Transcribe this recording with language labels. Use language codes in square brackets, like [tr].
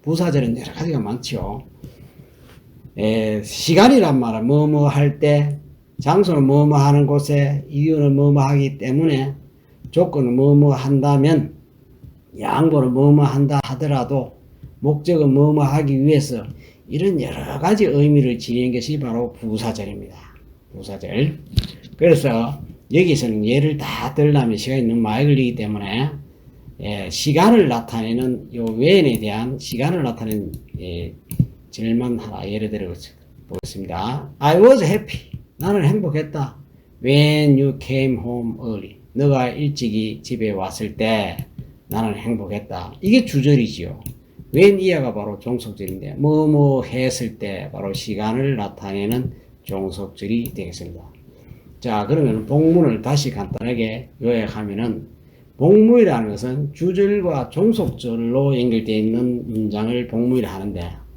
[ko] 부사절은 여러 가지가 많죠. 시간이란 말은 뭐뭐 할 때, 장소는 뭐뭐 하는 곳에, 이유는 뭐뭐 하기 때문에, 조건은 뭐뭐 한다면, 양보는 뭐뭐 한다 하더라도, 목적은 뭐뭐 하기 위해서, 이런 여러 가지 의미를 지닌 것이 바로 부사절입니다. 부사절. 그래서 여기서는 예를 다 들려면 시간이 너무 많이 걸리기 때문에 시간을 나타내는 요 외연에 대한 시간을 나타내는 질문 하나 예를 들어 보겠습니다. [en] I was happy. [ko] 나는 행복했다. [en] When you came home early. [ko] 너가 일찍이 집에 왔을 때 나는 행복했다. 이게 주절이지요. when 이하가 바로 종속절인데 뭐뭐 했을 때 바로 시간을 나타내는 종속절이 되겠습니다. 자, 그러면 복문을 다시 간단하게 요약하면은 복무이라는 것은 주절과 종속절로 연결되어 있는 문장을 복무이라 하는데